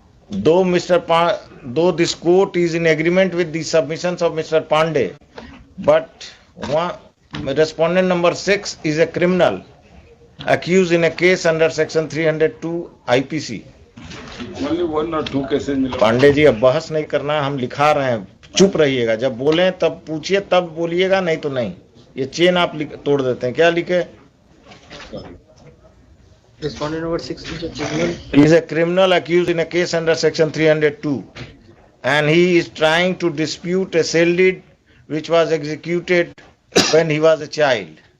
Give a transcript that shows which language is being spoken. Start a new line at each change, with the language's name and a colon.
English: Though this court is in agreement with the submissions of Mr. Pandey, but respondent number 6 is a criminal accused in a case under section 302 IPC. Only 1 or 2 cases.
Hindi: Pandey ji, अब बहस नहीं करना, हम लिखा रहे हैं, चुप रहिएगा, जब बोलें तब पूछिए, तब बोलिएगा, नहीं तो नहीं। ये चेन आप तोड़ देते हैं। क्या लिखे?
English: Respondent number 6 is a criminal. He is a criminal accused in a case under section 302, and he is trying to dispute a cell deed which was executed when he was a child.